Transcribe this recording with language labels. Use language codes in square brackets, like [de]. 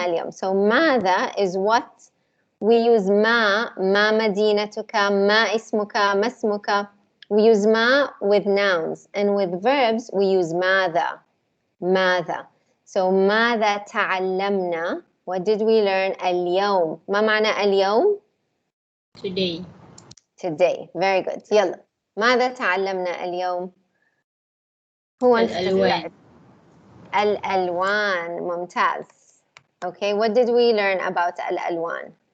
[ar] So ماذا [en] is what we use [ar] ما مدينتك, ما اسمك, ما اسمك. [en] We use ما with nouns, and with verbs we use ماذا. [ar] So ماذا تعلمنا? [en] What did we learn [ar] اليوم? ما معنى اليوم? [en] Today. Very good. يلا. [ar] ماذا تعلمنا اليوم? [en] Who wants to start? [ar] الألوان. ممتاز. [en] Okay, what did we learn about الألوان?